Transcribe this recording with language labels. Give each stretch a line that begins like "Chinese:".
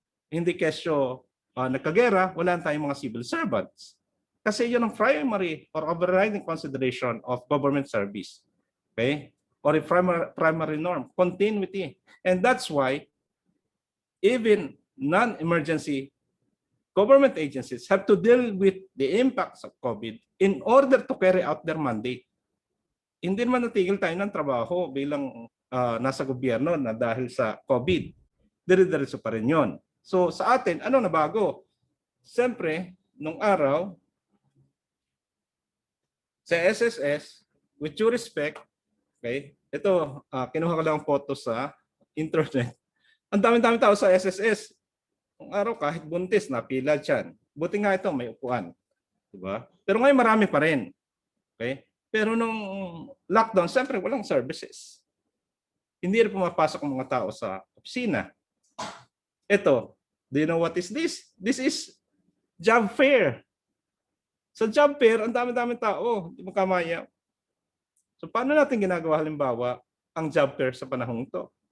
Filipino: Hindi kayo nagkagera, wala na tayong mga civil servants. Kasi yun ang
English: primary or overriding consideration of government service. Okay? Or a primary norm, continuity. And that's why even non-emergency government agencies have to deal with the impacts of COVID in order to carry out their mandate.
Filipino: Hindi naman natigil tayo ng trabaho bilang nasa gobyerno na dahil sa COVID. Dire-diretso pa rin yun. So sa atin, ano na bago? Siyempre, nung araw, sa SSS,
English: with due respect,
Filipino: okay, ito, kinuha ko lang photo sa internet. Ang dami-dami tao sa SSS. Nung araw, kahit buntis, napila dyan. Buti nga ito, may upuan. Diba? Pero ngayon, marami pa rin. Okay? Pero nung lockdown, siyempre, walang services. Hindi rin pumapasok ang mga tao sa opisina.
English: Ito, do you know what is this? This is job fair.
Filipino: Sa job fair, ang dami-dami tao. Hindi mo kamaya. So paano natin ginagawa halimbawa ang job fair sa panahong ito?